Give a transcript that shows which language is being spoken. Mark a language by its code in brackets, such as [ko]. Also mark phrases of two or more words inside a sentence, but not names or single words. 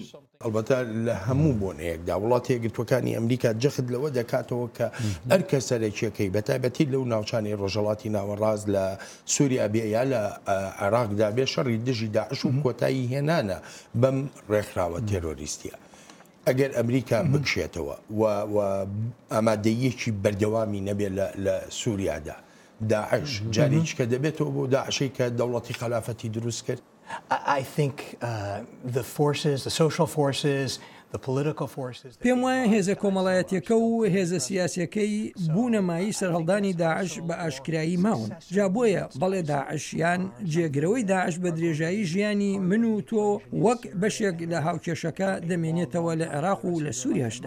[ckb] ئەلبەتە لە هەموو بۆنەیەکدا وڵاتی یەکگرتوەکانی ئەمریکا جەخت لەوە دەکاتەوە کە ئەرکە سەرەکیەکەی بەتایبەتی لەو ناوچانی ڕۆژهەڵاتی ناوەڕاست لە سووریا بێ یا لە عێراقدا بێ شەڕی دژی داعش و کۆتایی هێنانە بەم ڕێکخراوە تێرۆریستیە. ئەگەر ئەمریکا بکشێتەوە و ئامادەیەکی بەردەوامی نەبێت لە سووریادا داعش جارێکی کە دەبێتەوە بۆ داعشەی کە دەوڵەتی خلافەتی دروست کرد. [en] I think the forces, the social forces, the political forces. [ckb] پێم وایە هێزە کۆمەڵایەتیەکە و هێزە سیاسیەکەی بوونەمایی سەرهەڵدانی داعش بە ئاشکرایی ماون. جا بۆیە بەڵێ داعشیان جێگرەوەی داعش بە درێژایی ژیانی من و تۆ وەک بەشێک لە هاوکێشەکە دەمێنێتەوە لە عێراق و لە سووریاشدا.